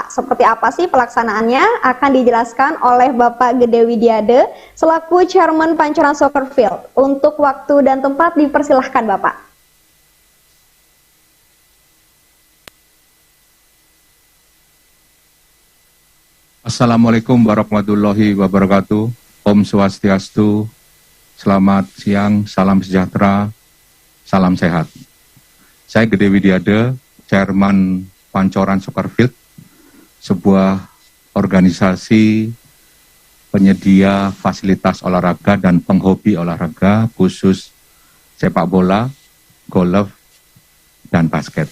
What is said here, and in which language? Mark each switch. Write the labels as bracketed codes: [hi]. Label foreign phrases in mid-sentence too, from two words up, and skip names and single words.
[id] Seperti apa sih pelaksanaannya akan dijelaskan oleh Bapak Gede Widiade selaku Chairman Pancoran Soccer Field. Untuk waktu dan tempat dipersilahkan Bapak. [ar] السلام عليكم ورحمة الله وبركاته. [sa] Om Swastiastu. [id] Selamat siang, salam sejahtera, salam sehat. Saya Gede Widiade, Chairman Pancoran Soccer Field, sebuah organisasi penyedia fasilitas olahraga dan penghobi olahraga khusus sepak bola, golf, dan basket.